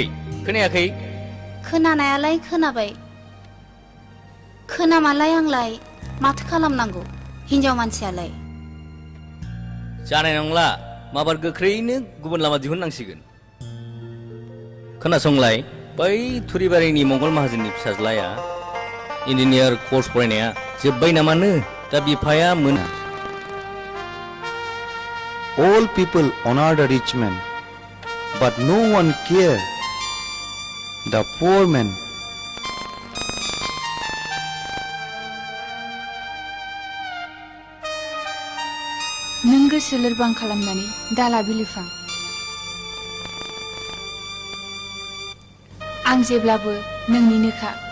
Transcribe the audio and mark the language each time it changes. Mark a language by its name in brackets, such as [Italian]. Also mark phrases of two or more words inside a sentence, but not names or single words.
[Bodo] खोनानायालाय खोनाबाय खोनामालाय आंलाय माथो खालामनांगौ हिन्जाव मानसियालाय जानाय नंला माबार गोख्रैनो गुबुन लामा दिहुननांसिगोन खोनासंलाय बै थुरिबारिनि मंगल माहाजोननि फिसाज्लाया [English] engineer course [Bodo] फरायनाया जोब्बाय नामानो दा बिफाया मोना [English] All people honor the rich man, but no one care the poor man. [Bodo] नों गोसो लोरबां खालामनानै दाला बिलिफां आं जेब्लाबो नोंनिनोखा